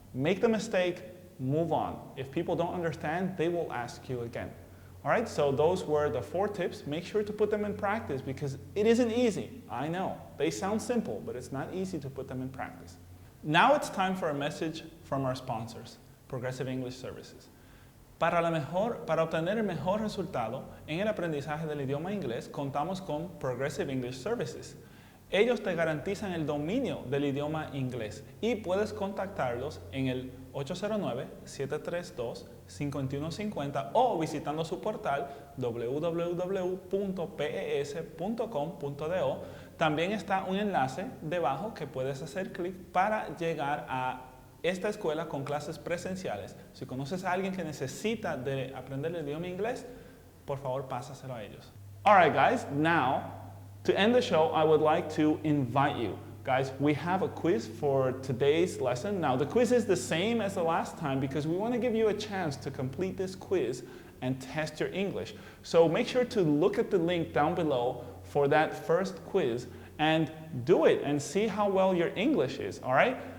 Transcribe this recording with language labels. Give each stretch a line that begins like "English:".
English: Make the mistake, move on. If people don't understand, they will ask you again. All right, so those were the 4 tips. Make sure to put them in practice because it isn't easy. I know. They sound simple, but it's not easy to put them in practice. Now it's time for a message from our sponsors, Progressive English Services.
Spanish: Para obtener el mejor resultado en el aprendizaje del idioma inglés, contamos con Progressive English Services. Ellos te garantizan el dominio del idioma inglés y puedes contactarlos en el 809-732-5150 o visitando su portal www.pes.com.do. También está un enlace debajo que puedes hacer clic para llegar a esta escuela con clases presenciales. Si conoces a alguien que necesita de aprender el idioma inglés, por favor pásaselo a ellos.
English: All right, guys, now to end the show, I would like to invite you. Guys, we have a quiz for today's lesson. Now, the quiz is the same as the last time because we want to give you a chance to complete this quiz and test your English. So make sure to look at the link down below for that first quiz and do it and see how well your English is, all right?